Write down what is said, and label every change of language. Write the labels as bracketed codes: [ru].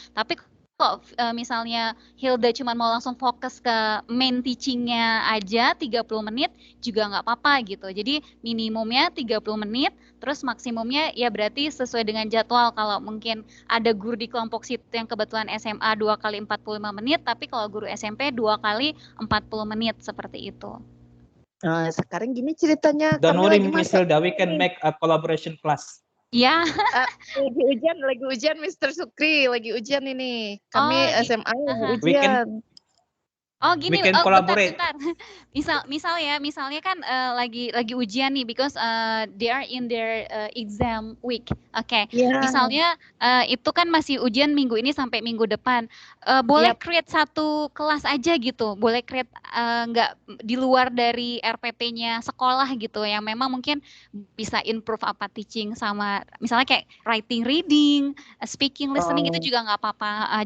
[id] Tapi kok misalnya Hilda cuma mau langsung fokus ke main teachingnya aja 30 menit juga nggak apa-apa gitu. Jadi minimumnya 30 menit, terus maksimumnya ya berarti sesuai dengan jadwal. Kalau mungkin ada guru di kelompok situ yang kebetulan SMA 2 kali 45 menit, tapi kalau guru SMP 2 kali 40 menit seperti itu. Sekarang gini ceritanya. [en] Don't worry, Miss Hilda, we can make a collaboration class. Ya. [id] Lagi ujian Mr. Sukri, lagi ujian ini. Kami SMA lagi ujian. Oh gini, [en] we can collaborate. [id] Bentar. Misalnya kan lagi ujian nih, [en] because they are in their exam week. Oke. [id] Misalnya itu kan masih ujian minggu ini sampai minggu depan. Boleh create satu kelas aja gitu. Boleh create nggak di luar dari RPP-nya sekolah gitu, yang memang mungkin bisa improve apa teaching sama misalnya kayak writing, reading, speaking, listening itu juga nggak apa-apa.